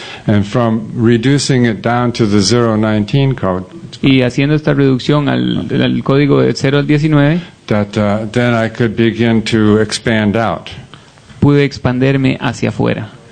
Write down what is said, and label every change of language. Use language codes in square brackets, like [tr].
[en] And from reducing it down to the 019 code, [es] Y haciendo esta reducción al código de 0 al 19, [en] that then I could begin to expand out. [es] pude expanderme hacia afuera.